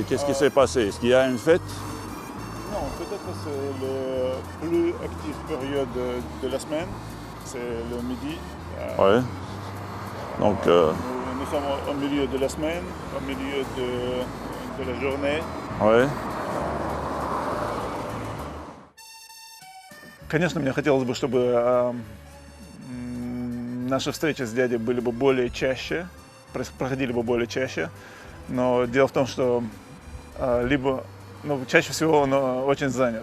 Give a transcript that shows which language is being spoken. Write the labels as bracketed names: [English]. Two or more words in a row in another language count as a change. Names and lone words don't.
[French] Qu'est-ce qui s'est passé? Est-ce qu'il y a une fête? Non, peut-être que c'est la plus active période de la semaine, c'est le midi. Ouais. Donc, nous sommes au milieu de la semaine, au milieu de la journée. ouais. [Russian] Конечно, мне хотелось бы, чтобы наши встречи с дядей были бы более чаще, проходили бы более чаще. Но дело в том, что чаще всего он очень занят.